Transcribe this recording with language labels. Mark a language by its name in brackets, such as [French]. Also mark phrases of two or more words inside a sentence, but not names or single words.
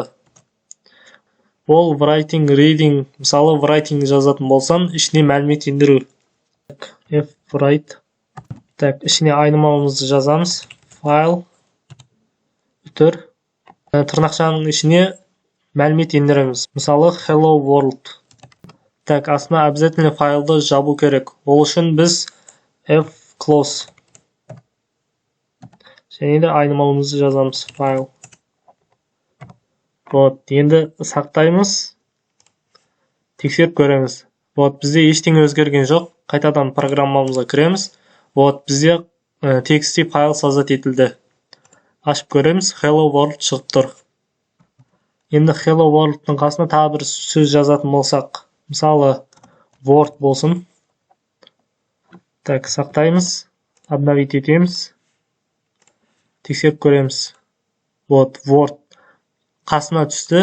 [Kazakh] Ол [English] writing, reading, [Kazakh] мысалы writing жазатын болсам, ішіне мәлімет ендіру. F-write. Ішіне айнымалымызды жазамыз. Файл. Үтір. Тырнақшаның ішіне мәлімет ендіреміз. Мысалы [English] hello world. [Kazakh] Астына обязательно файлды жабу керек. Ол үшін біз F-close. Және де айнымалымызды жазамыз. Файл. Енді сақтаймыз. Тексеріп көреміз. Бізде ештеңе өзгерген жоқ. Қайтадан программамызға кіреміз. Бізде txt файл созат етілді. Ашып көреміз. [English] Hello world [Kazakh] шығып тұр. Енді [English] hello world'ың [Kazakh] қасына тағы бір сөз жазатын болсақ, мысалы word болсын. Сақтаймыз. Обновить етеміз. Тексеріп көреміз. Word. қасына түсті.